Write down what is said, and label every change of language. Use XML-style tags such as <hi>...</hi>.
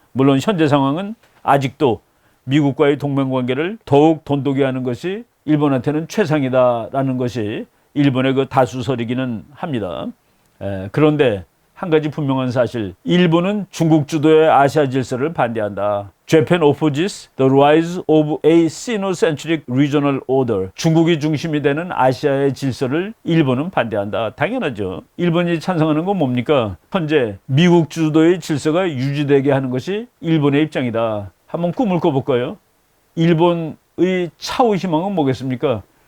<ko>물론 현재 상황은 아직도 미국과의 동맹관계를 더욱 돈독히 하는 것이 일본한테는 최상이다라는 것이 일본의 그 다수설이기는 합니다. 그런데 한 가지 분명한 사실, 일본은 중국 주도의 아시아 질서를 반대한다.</ko> <en>Japan opposes the rise of a Sino-centric regional order.</en> <ko>중국이 중심이 되는 아시아의 질서를 일본은 반대한다. 당연하죠. 일본이 찬성하는 건 뭡니까? 현재 미국 주도의 질서가 유지되게 하는 것이 일본의 입장이다. 한번 꿈을 꿔볼까요? 일본의 차후 희망은 뭐겠습니까?</ko>